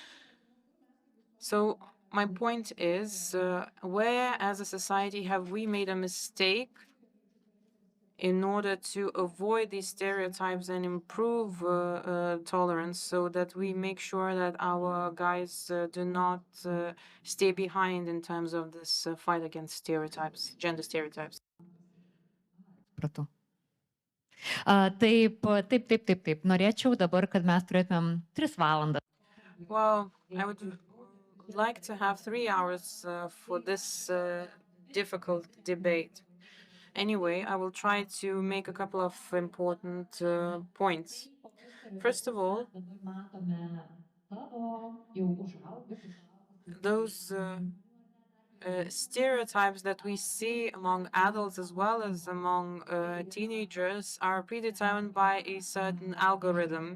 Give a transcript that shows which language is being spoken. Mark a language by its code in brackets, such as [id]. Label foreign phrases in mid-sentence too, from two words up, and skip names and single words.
[en] So my point is, where as a society have we made a mistake in order to avoid these stereotypes and improve tolerance, so that we make sure that our guys do not stay behind in terms of this fight against stereotypes, gender stereotypes? [lt] Supratau. Taip. Norėčiau dabar, kad mes turėtumėm 3 valandas. [en] Well, I would like to have 3 hours for this difficult debate. Anyway, I will try to make a couple of important points. First of all, those stereotypes that we see among adults as well as among teenagers are predetermined by a certain algorithm.